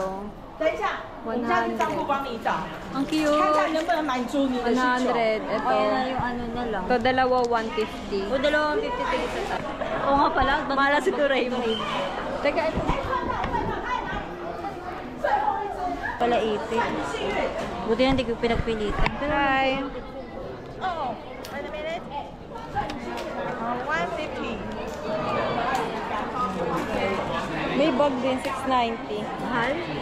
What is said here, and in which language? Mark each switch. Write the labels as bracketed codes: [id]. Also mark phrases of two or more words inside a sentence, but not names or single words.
[zh] 我们家的账户帮你找， [tl] Ang cute. [zh] 看看能不能满足你的需求。 [tl] 100. Ito. Ayan na yung ano na lang. Ito, dalawa 150. O, 250 tigit sa tayo. Oo nga pala. Mala si Doraemon. Teka, ito. Pala ipit. Buti na hindi ko pinagpilitan. Pero, Hi. May bag din, 690. Mahal?